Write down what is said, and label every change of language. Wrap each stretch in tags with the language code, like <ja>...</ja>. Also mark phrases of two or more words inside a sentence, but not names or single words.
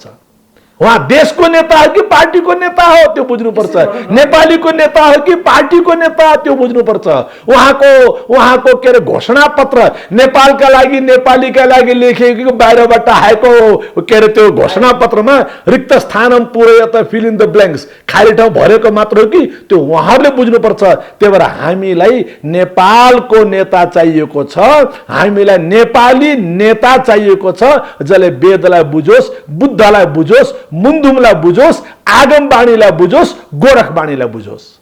<ne>उहाँ देशको नेता हो कि पार्टीको नेता हो त्यो बुझ्नुपर्छ। नेपालीको नेता हो कि पार्टीको नेता त्यो बुझ्नुपर्छ। उहाँको के अरे घोषणा पत्र नेपालका लागि, नेपालीका लागि लेखिएको बाहिरबाट आएको के अरे त्यो घोषणा पत्रमा</ne> <sa>रिक्त स्थानम पूरयत</sa> <en>fill in the blanks,</en> <ne>खाली ठाउँ भरेको मात्र हो कि त्यो उहाँहरूले बुझ्नुपर्छ। त्यही भएर हामीलाई नेपालको नेता चाहिएको छ, हामीलाई नेपाली नेता चाहिएको छ जसले वेदलाई बुझोस्, बुद्धलाई बुझोस्, मुन्दुमलाई बुझोस्, आगमबाणीलाई बुझोस्, गोरखबाणीलाई बुझोस्।</ne>